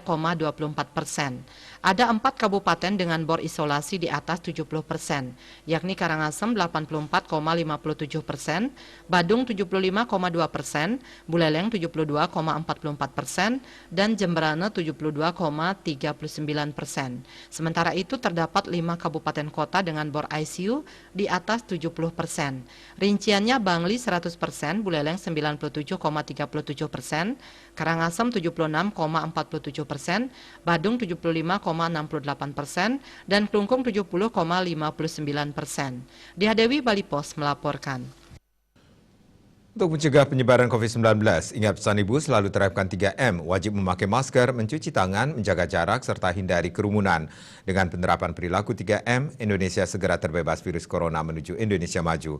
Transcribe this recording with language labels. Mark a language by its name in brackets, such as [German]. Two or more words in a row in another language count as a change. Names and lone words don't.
[Indonesian] Ada 4 kabupaten dengan bor isolasi di atas 70%, yakni Karangasem 84,57%, Badung 75,2%, Buleleng 72,44%, dan Jemberana 72,39%. Sementara itu terdapat 5 kabupaten kota dengan bor ICU di atas 70%. Rinciannya Bangli 100%, Buleleng 97,37%, Karangasem 76,47%, Badung 75,68%, dan Klungkung 70,59%. Diah Dewi, Bali Pos melaporkan. Untuk mencegah penyebaran COVID-19, ingat pesan Ibu selalu terapkan 3M, wajib memakai masker, mencuci tangan, menjaga jarak, serta hindari kerumunan. Dengan penerapan perilaku 3M, Indonesia segera terbebas virus corona menuju Indonesia maju.